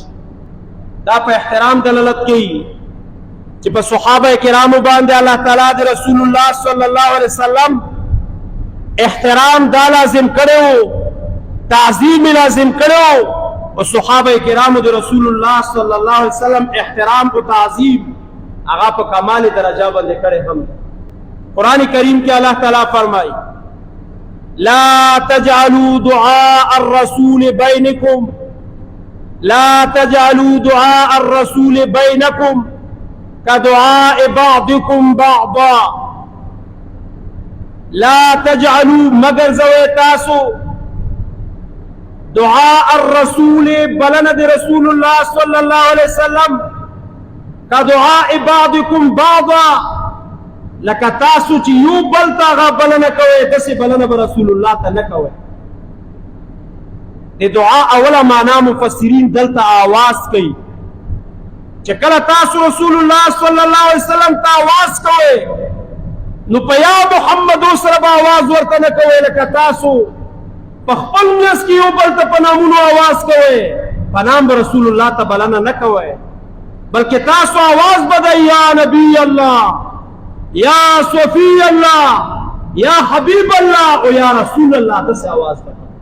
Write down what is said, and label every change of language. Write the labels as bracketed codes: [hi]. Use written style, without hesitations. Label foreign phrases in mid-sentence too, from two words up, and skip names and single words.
[ps] دا په احترام دلالت کوي چې په صحابه کرامو باندې الله تعالی د رسول الله صلی الله علیه وسلم احترام دا لازم کړو، تعظیم لازم کړو او صحابه کرامو د رسول الله صلی الله علیه وسلم احترام او تعظیم هغه په کمال درجه باندې کړي. هم قرآن کریم کې الله تعالی فرمایي [ar] لا تجعلوا دعاء الرسول بينكم لا تجعلوا دعاء الرسول بينكم كدعاء بعضكم بعضا. لا تجعلوا [ps] مگر زوی تاسو [ar] دعاء الرسول [ps] بلند رسول الله صلی الله علیه وسلم [ar] كدعاء بعضكم بعضا، [ps] لکه تاسو چې یو بل ته هغه بلنه کوئ داسې بلنه به رسول الله ته نه کوئ. د دعا اوله معنا مفسرین دلته آواز کوي چې کله تاسو رسول الله صلی الله علیه وسلم ته آواز کوئ نو په یا محمد سره به آواز ورته نه کوئ لکه تاسو په خپل منځ کې یو بل ته په نامونو آواز کوئ، په نام به رسول الله ته بلنه نه کوئ، بلکې تاسو آواز بدئ [ar] یا نبی الله یا صفی الله یا حبیب الله [ps] او [ar] یا رسول الله [ps] داسې آواز بدئ.